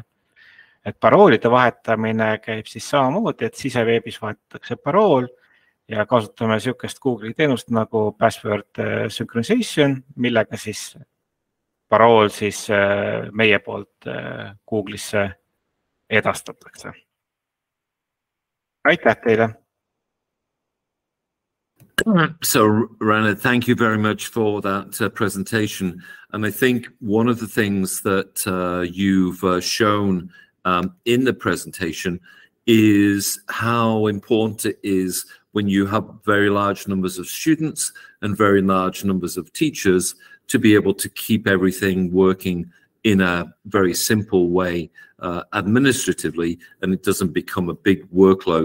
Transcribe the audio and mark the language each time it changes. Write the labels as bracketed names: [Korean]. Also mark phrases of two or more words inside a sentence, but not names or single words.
[Estonian] Et paroolide vahetamine käib siis samamoodi, et siseveebis vahetatakse parool ja kasutame niisugust Google'i teenust nagu [English] password synchronization, [Estonian] millega siis parool siis meie poolt Google'isse edastatakse. Aitäh teile! [English] So, Rana, thank you very much for that presentation. And I think one of the things that you've shown in the presentation is how important it is when you have very large numbers of students and very large numbers of teachers to be able to keep everything working in a very simple way administratively, and it doesn't become a big workload.